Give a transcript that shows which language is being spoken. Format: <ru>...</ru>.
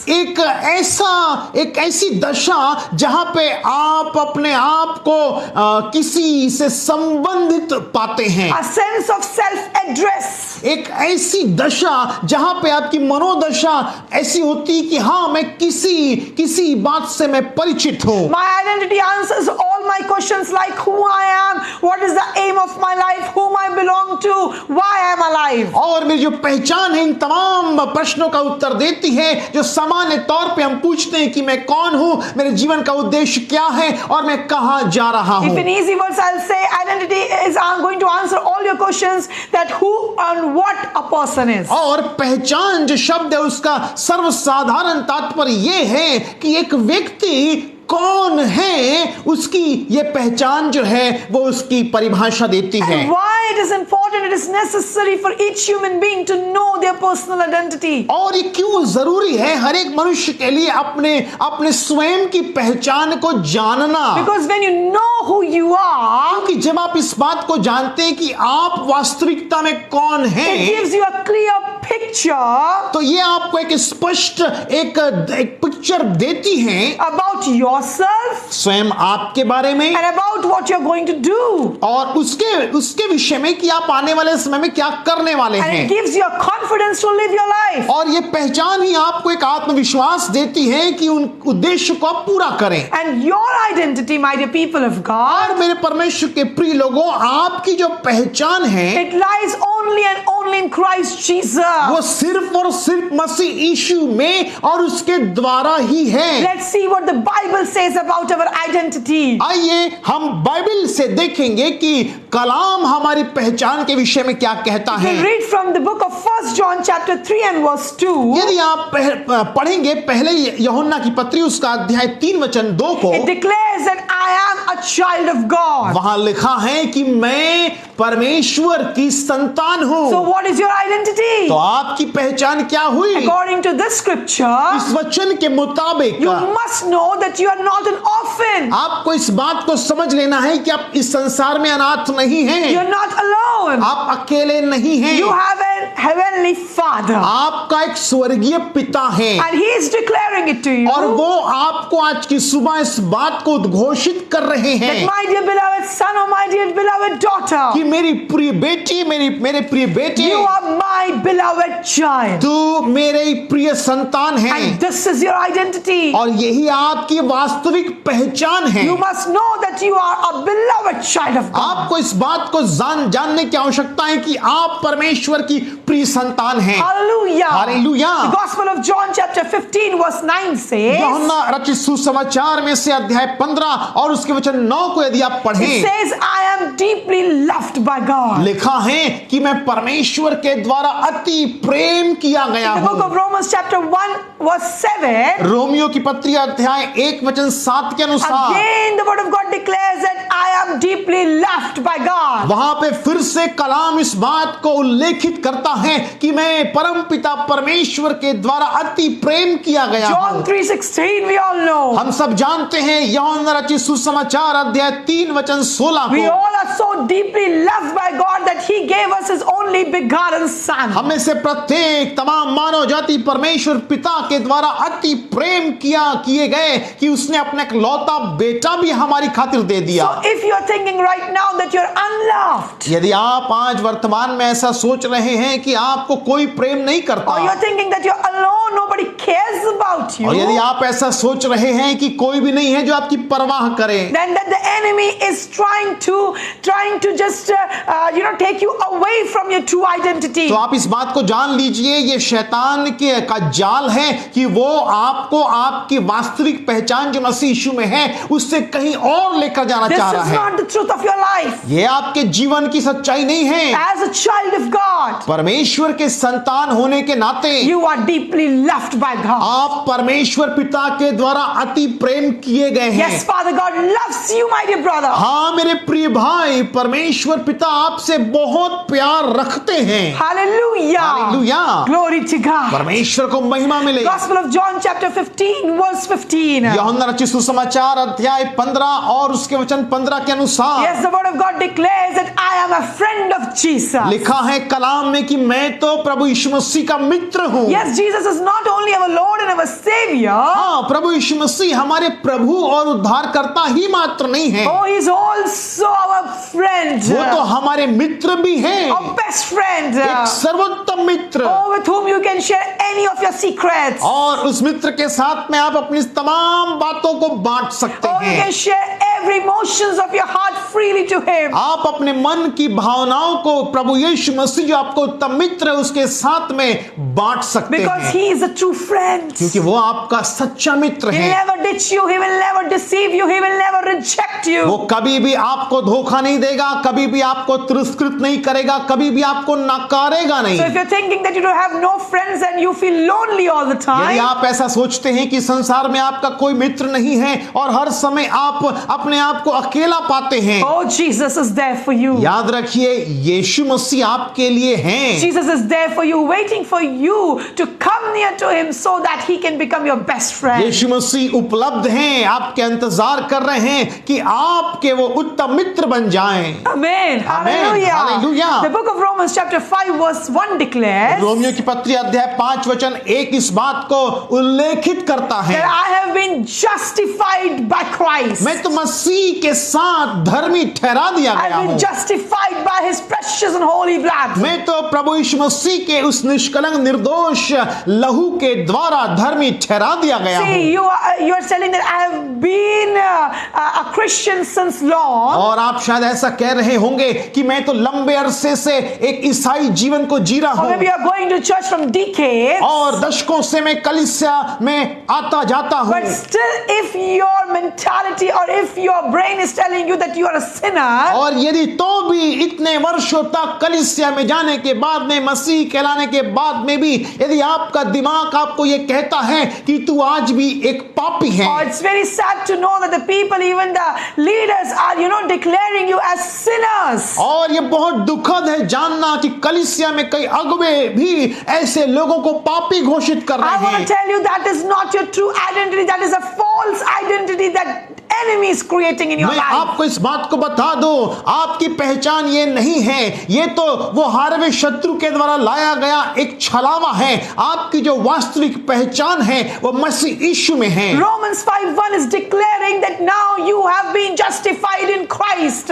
<hi>एक ऐसी दशा जहां पे आप अपने आप को किसी से संबंधित पाते हैं।</hi> <en>A sense of self-address.</en> <hi>एक ऐसी दशा जहां पे आपकी मनोदशा ऐसी होती कि हाँ, मैं किसी बात से मैं परिचित हूं।</hi> <en>My identity answers all my questions like who I am, what is the aim of my life, whom I belong to, why I am alive.</en> <hi>और मेरी जो पहचान है इन तमाम प्रश्नों का उत्तर देती है जो सामान्य तौर पे हम पूछते हैं कि मैं कौन हूं, मेरे जीवन का उद्देश्य क्या है और मैं कहां जा रहा हूं।</hi> <en>If in easy words I'll say identity is going to answer all your questions that who and what a person is.</en> <hi>और पहचान जो शब्द है उसका सर्वसाधारण तात्पर्य ये है कि एक व्यक्ति कौन है, उसकी ये पहचान जो है वो उसकी परिभाषा देती है।</hi> <en>And why it is important, it is necessary for each human being to know their personal identity.</en> <hi>और ये क्यों जरूरी है हर एक मनुष्य के लिए अपने स्वयं की पहचान को जानना?</hi> <en>Because when you know who you are,</en> <hi>क्योंकि जब आप इस बात को जानते हैं कि आप वास्तविकता में कौन</hi> <en>it</en> <hi>हैं,</hi> <en>gives you a clear picture</en> <hi>तो ये आपको एक स्पष्ट एक पिक्चर देती है</hi> <en>about yourself</en> <hi>स्वयं आपके बारे में</hi> <en>and about what you're going to do.</en> <hi>और उसके विषय में कि आप आने वाले समय में क्या करने वाले</hi> <en>And it</en> <hi>हैं।</hi> <en>gives you a confidence to live your life.</en> <hi>और ये पहचान ही आपको एक आत्मविश्वास देती है कि उन उद्देश्य को आप पूरा करें।</hi> <en>And your identity, my dear people of</en> <hi>और</hi> <en>God,</en> <hi>मेरे परमेश्वर के प्रिय लोगों, आपकी जो पहचान है</hi> <en>it lies only and only in Christ Jesus.</en> <hi>वो सिर्फ और सिर्फ मसीह यीशु में और उसके द्वारा ही है।</hi> <en>Let's see what the Bible says about our identity.</en> <hi>आइए हम बाइबल से देखेंगे कि कलाम हमारी पहचान के विषय में क्या कहता</hi> <en>We'll</en> <hi>है।</hi> <en>read from the book of 1 John chapter 3 and verse 2.</en> <hi>यदि आप पढ़ेंगे पहले यूहन्ना की पत्री उसका अध्याय 3 वचन 2 को,</hi> <en>It declares that I am a child of God.</en> <hi>वहां लिखा है कि मैं परमेश्वर की संतान हूं।</hi> <en>So what is your identity?</en> <hi>तो आपकी पहचान क्या हुई?</hi> <en>According to this scripture,</en> <hi>इस वचन के मुताबिक</hi> <en>you must know that you are not an orphan.</en> <hi>आपको इस बात को समझ लेना है कि आप इस संसार में अनाथ नहीं हैं।</hi> <en>You're not alone.</en> <hi>आप अकेले नहीं हैं।</hi> <en>You have a heavenly Father.</en> <hi>आपका एक स्वर्गीय पिता है</hi> <en>And He is declaring it to you.</en> <hi>और वो आपको आज की सुबह इस बात को उद्घोषित कर रहे</hi> <en>That</en> <hi>हैं</hi> <en>my dear beloved son or my dear beloved daughter,</en> <hi>कि मेरी प्रिय बेटी, मेरे प्रिय बेटे,</hi> <en>you are my beloved child.</en> <hi>तू मेरे प्रिय संतान है</hi> <en>And this is your identity.</en> <hi>और यही आपकी वास्तविक पहचान है।</hi> <en>You must know that you are a beloved child of God.</en> <hi>आपको इस बात को जानने की आवश्यकता है कि आप परमेश्वर की प्रिय संतान हैं।</hi> <en>Hallelujah.</en> <hi>Hallelujah.</hi> <en>The Gospel of John chapter 15 verse 9 says,</en> <hi>यूहन्ना रचित सुसमाचार में से अध्याय 15 और उसके वचन 9 को यदि आप</hi> <en>it</en> <hi>पढ़ें,</hi> <en>says, I am deeply loved by God.</en> <hi>लिखा है कि मैं परमेश्वर के द्वारा अति प्रेम किया गया</hi> <en>The book</en> <hi>हूं।</hi> <en>of Romans chapter 1 verse 7,</en> <hi>Romeo की पत्री अध्याय 1 वचन 7 के अनुसार</hi> <en>again the word of God declares that I am deeply loved by God.</en> <hi>वहां पे फिर से कलाम इस बात को उल्लेखित करता है कि मैं परम पिता परमेश्वर के द्वारा अति प्रेम किया गया हूं।</hi> <en>John 3:16 we all know.</en> <hi>हम सब जानते हैं यूहन्ना रचित सुसमाचार अध्याय 3 वचन 16</hi> <en>We</en> <hi>को,</hi> <en>all are so deeply loved by God that He gave us His only begotten Son.</en> <hi>हमें से प्रत्येक तमाम मानव जाति परमेश्वर पिता के द्वारा अति प्रेम किए गए कि उसने अपना एक लौता बेटा भी हमारी खातिर दे दिया।</hi> <en>So if you are thinking right now that you're unloved,</en> <hi>यदि आप आज वर्तमान में ऐसा सोच रहे हैं कि आपको कोई प्रेम नहीं करता,</hi> <en>or you're thinking that you're alone, nobody cares about you,</en> <hi>और यदि आप ऐसा सोच रहे हैं कि कोई भी नहीं है जो आपकी परवाह करे,</hi> <en>then that the enemy is trying to just take you away from your true identity.</en> <hi>तो आप इस बात को जान लीजिए ये शैतान का जाल है कि वो आपको आपकी वास्तविक पहचान जो मसीह यीशु में है उससे कहीं और लेकर जाना</hi> <en>This</en> <hi>चाह रहा</hi> <en>is</en> <hi>है।</hi> <en>not the truth of your life.</en> <hi>ये आपके जीवन की सच्चाई नहीं है।</hi> <en>As a child of God,</en> <hi>परमेश्वर के संतान होने के नाते</hi> <en>you are deeply loved by God.</en> <hi>आप परमेश्वर पिता के द्वारा अति प्रेम किए गए हैं।</hi> <en>Yes, Father God loves you, my dear brother.</en> <hi>हाँ मेरे प्रिय भाई, परमेश्वर पिता आपसे बहुत प्यार रखते हैं।</hi> <en>Hallelujah. Hallelujah. Glory to God.</en> <hi>परमेश्वर को महिमा मिले।</hi> <en>Gospel of John chapter 15 verse 15.</en> <hi>यूहन्ना रचित सुसमाचार अध्याय 15 और उसके वचन 15 के अनुसार</hi> <en>Yes, the word of God declares that I am a friend of Jesus.</en> <hi>लिखा है कलाम में कि मैं तो प्रभु यीशु मसीह का मित्र हूँ।</hi> <en>Yes, Jesus is not only our Lord and our Savior.</en> <hi>हाँ, प्रभु यीशु मसीह हमारे प्रभु और उद्धारकर्ता ही मात्र नहीं है,</hi> <en>Oh, he is also our friend.</en> <hi>वो तो हमारे मित्र भी हैं,</hi> <en>Our best friend.</en> <hi>एक सर्वोत्तम मित्र।</hi> <en>Oh, with whom you can share any of your secrets.</en> <hi>और उस मित्र के साथ में आप अपनी तमाम बातों को बांट सकते</hi> <en>Oh, you</en> <hi>हैं।</hi> <en>can share every emotions of your heart freely to him.</en> <hi>आप अपने मन की भावनाओं को प्रभु यीशु मसीह जो आपको उत्तम मित्र है उसके साथ में बांट सकते</hi> <en>Because</en> <hi>हैं,</hi> <en>he is a true friend.</en> <hi>क्योंकि वो आपका सच्चा मित्र</hi> <en>He will</en> <hi>है।</hi> <en>never ditch you. He will never deceive you. He will never reject you.</en> <hi>वो कभी भी आपको धोखा नहीं देगा, कभी भी आपको तिरस्कृत नहीं करेगा, कभी भी आपको नकारेगा नहीं।</hi> <en>So if you're thinking that you don't have no friends and you feel lonely all the</en> <hi>यदि</hi> <en>time,</en> <hi>आप ऐसा सोचते हैं कि संसार में आपका कोई मित्र नहीं है और हर समय आप अपने आप को अकेला पाते हैं,</hi> <en>oh, Jesus is there for you.</en> <hi>याद रखिए यीशु मसीह आपके लिए हैं।</hi> <en>Jesus is there for you, waiting for you to come near to him so that he can become your best friend.</en> <hi>यीशु मसीह उपलब्ध हैं, आपके इंतजार कर रहे हैं कि आपके वो उत्तम मित्र बन जाएं।</hi> <en>Amen. Hallelujah. Hallelujah. The book of Romans chapter 5 verse 1 declares</en> <hi>Romeo की पत्री अध्याय 5 वचन 1 इस बात को उल्लेखित करता है,</hi> <en>that I have been justified by Christ.</en> <hi>मैं तो मसीह के साथ धर्मी ठहरा दिया</hi> <en>I've</en> <hi>गया</hi> <en>been</en> <hi>हूँ।</hi> <en>justified by his precious and holy blood.</en> <hi>मैं तो प्रभु यीशु मसीह के उस निष्कलंक निर्दोष लहू के द्वारा धर्मी ठहरा दिया गया हूँ।</hi> <en>See, you are telling that I have been a Christian since long.</en> <hi>और आप शायद ऐसा कह रहे होंगे कि मैं तो लंबे अरसे से एक ईसाई जीवन को जी रहा</hi> <en>Or maybe</en> <hi>हूँ</hi> <en>you are going to church from decades.</en> <hi>और दशकों से मैं कलीसिया में आता जाता हूँ,</hi> <en>But still, if your mentality or if your brain is telling you that you are a sinner,</en> <hi>और यदि तो भी इतने वर्षों तक कलीसिया में जाने के बाद में, मसीह कहलाने के बाद में भी यदि आपका दिमाग आपको ये कहता है कि तू आज भी एक पापी है,</hi> <en>oh, it's very sad to know that the people, even the leaders, are declaring you as sinners.</en> <hi>और ये बहुत दुखद है जानना कि कलीसिया में कई अगुवे भी ऐसे लोगों को पापी घोषित कर</hi> <en>I</en> <hi>रहे</hi> <en>want</en> <hi>हैं।</hi> <en>to tell you that is not your true identity. That is a false identity that enemy is creating in your</en> <hi>मैं</hi> <en>life.</en> <hi>आपको इस बात को बता दूं, आपकी पहचान ये नहीं है, ये तो वो हारवे शत्रु के द्वारा लाया गया एक छलावा है। आपकी जो वास्तविक पहचान है वो मसीह यीशु में है।</hi> <en>Romans 5:1 is declaring that now you have been justified in Christ.</en>